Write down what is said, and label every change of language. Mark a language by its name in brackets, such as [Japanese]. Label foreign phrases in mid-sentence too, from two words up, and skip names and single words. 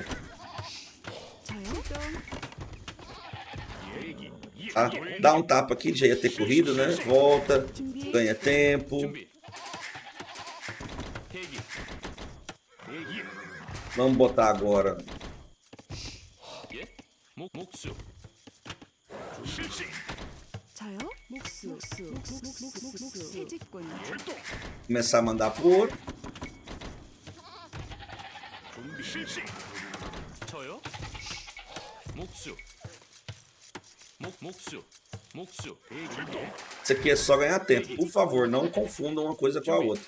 [Korean] 저요? [Portuguese] Tá? Dá um tapa aqui, já ia ter corrido, né? Volta, ganha tempo. Vamos botar agora. [Korean] 저요? 목수. 목수. 채집꾼. [Portuguese] Começar a mandar pro ouro. Isso aqui é só ganhar tempo. Por favor, não confundam uma coisa com a outra.